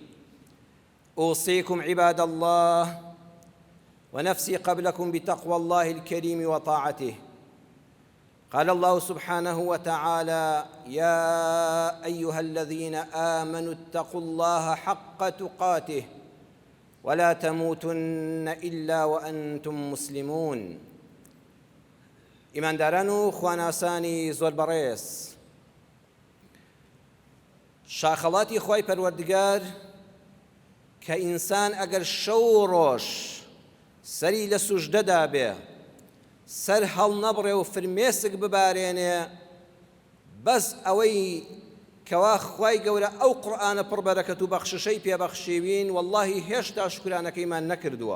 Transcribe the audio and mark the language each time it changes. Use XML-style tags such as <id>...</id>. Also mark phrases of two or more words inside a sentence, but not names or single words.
<ar>أوصيكم عباد الله ونفسي قبلكم بتقوى الله الكريم وطاعته. قال الله سبحانه وتعالى: يا أيها الذين آمنوا اتقوا الله حق تقاته ولا تموتن إلا وأنتم مسلمون.</ar> <ckb>ئیمانداران و خواناسانی زۆر بەڕێز، شاخەڵاتی خوای پەروەردگار کە ئینسان ئەگەر شەو ڕۆژ سەری لە سوژدەدا بێ، سەر هەڵ نەبڕێ و فرمێسک ببارێنێ، بەس ئەوەی کەوا خوای گەورە ئەو قورئانە پڕبەرەکەت و بەخششەی پێبەخشیوین، وەڵڵاهی هێشتا شکرانەکەیمان نەکردووە.</ckb>